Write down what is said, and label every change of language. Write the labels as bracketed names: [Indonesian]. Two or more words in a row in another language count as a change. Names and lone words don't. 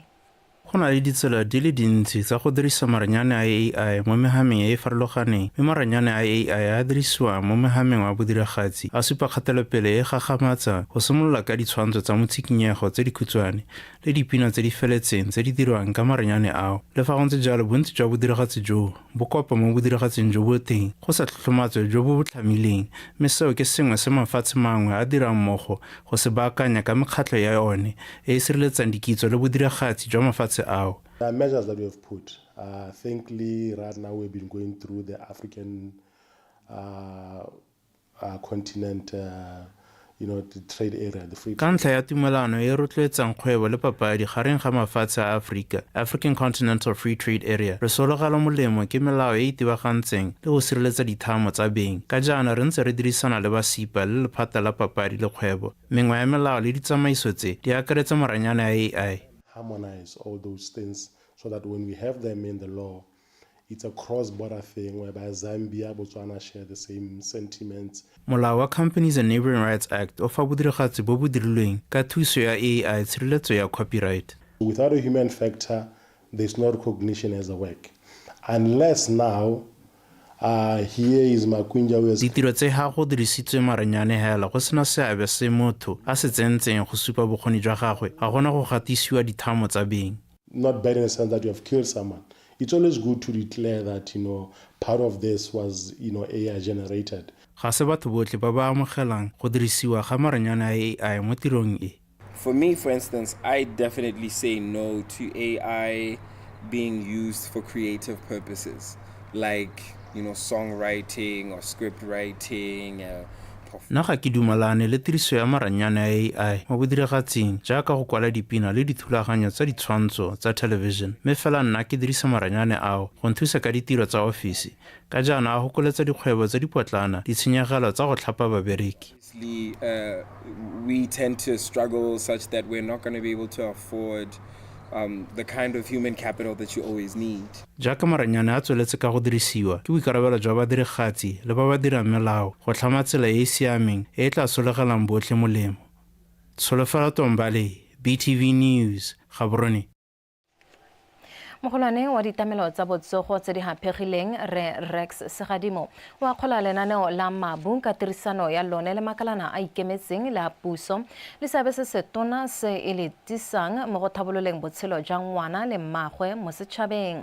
[Tswana] Go na le ditsela di le dintsi tsa go dirisa maranyane a AI mo mehameng e e farologaneng, mme maranyane a AI a dirisiwa mo mehameng wa bodiragatsi a supa kgatelopele e gagamatsa go simolola ka ditshwantsho tsa motshikinyego tse di khutshwane le dipina tse di feletseng tse di dirwang ka maranyane ao. Le fa go ntse jalo bontsi jwa bodiragatsi jo bo kopa mo bodiragatsing jo bo teng go sa tlhotlhomatswe jo bo tlhamileng, mme seo ke sengwe se mafatshe mangwe a dirang mmogo go se baakanya ka mekgatlho ya one e e sireletsang dikitso le bodiragatsi jwa mafatshe. [English] There are measures that we have put. Thankfully, right now we've been going through the African continent, the trade area, the free trade. [Tswana] Ka ntlha ya tumelano e rotloetsang kgwebo le papadi gareng ga mafatshe a Africa, African Continental Free Trade Area, re sologela molemo ke melao e e itebagantseng le go sireletsa dithamo tsa beng. Ka jaana re ntse re dirisana le BOSUPA le lephata la papadi le kgwebo. Mengwe ya melao le ditsamaiso tse di akaretsa maranyane a AI. [English] Harmonize all those things so that when we have them in the law, it's a cross-border thing whereby Zambia, Botswana share the same sentiments. [Tswana] Molao wa Companies and Neighboring Rights Act o fa bodiragatsi bo bo dirilweng ka thuso ya AI tshireletso ya copyright. [English] Without a human factor, there's no recognition as a work. Unless now, here is Makwinja who has... [Tswana] Ditiro tse ha go dirisitswe maranyane hela go sena seabe se motho a se tsentseng go supa bokgoni jwa gagwe ga gona go gatisiwa dithamo tsa beng. [English] Not bad in the sense that you have killed someone. It's always good to declare that, part of this was, AI generated. [Tswana] Ga se batho botlhe ba ba amogelang go dirisiwa ga maranyane a AI mo tirong e. [English] For me, for instance, I definitely say no to AI being used for creative purposes, like songwriting or script writing. [Tswana] Na ga ke dumalane le tiriso ya maranyane a AI mo bodiragatsing jaaka go kwala dipina le dithulaganyo tsa ditshwantsho tsa television, mme fela nna ke dirisa maranyane ao go nthusa ka ditiro tsa ofisi. Ka jaana a gokoletsa dikgwebo tse di potlana ditshenyegelo tsa go tlhapa babereki. [English] We tend to struggle such that we're not going to be able to afford the kind of human capital that you always need. [Tswana] Jaaka maranyane a tsweletse ka go dirisiwa ke boikarabelo jwa badiragatsi le ba ba dirang melao go tlhama tsela e e siameng e e tla solegelang botlhe molemo. Tsholofelo Tombale, BTV News, Gaborone. Mogolwane wa ditamelo tsa botsogo tse di hapegileng re Rex Segadimo wa kgola lenaneo la mabu ka tirisano ya lone le makalana a ikemetseng la puso le seabe se se tona se e le tisang mo go tlhabololeng botshelo jwa ngwana le mmagwe mo setšhabeng.